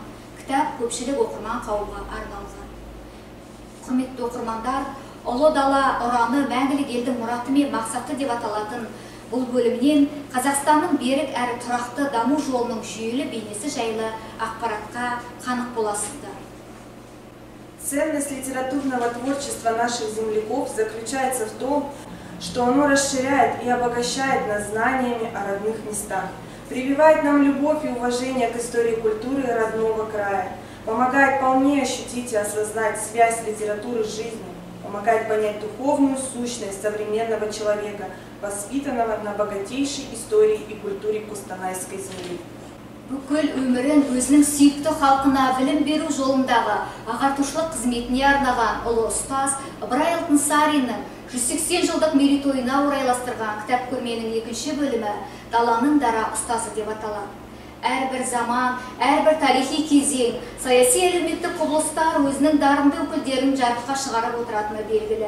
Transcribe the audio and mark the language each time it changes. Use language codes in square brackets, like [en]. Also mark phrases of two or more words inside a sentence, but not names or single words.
[kk] Кітап көпшілік оқырман қауымға арналған. Құрметті оқырмандар, ұлы дала ұраны мәңгілік елдің мұраты мен мақсаты деп аталатын бұл бөлімнен Қазақстанның берік әрі тұрақты даму жолының жүйелі бейнесі жайлы ақпаратқа қанық боласыздар. [ru] Ценность литературного творчества наших земляков заключается в том, что оно расширяет и обогащает нас знаниями о родных местах, прививает нам любовь и уважение к истории и культуры родного края, помогает полнее ощутить и осознать связь литературы с жизнью, помогает понять духовную сущность современного человека, воспитанного на богатейшей истории и культуре Кустанайской земли. [kk] Бүкіл өмірін өзінің сүйікті халқына білім беру жолындағы ағартушылық қызметіне арнаған ұлы ұстаз Ыбырай Алтынсариннің 180 жылдық мерейтойына орайластырған кітап көрменің 2-ші бөлімі «Даланың дара ұстазы» деп аталады. Әрбір заман, әрбір тарихи кезең, саяси әлеуметтік құбылыстар өзінің дарынды өкілдерін жарыққа шығарып отыратыны белгілі.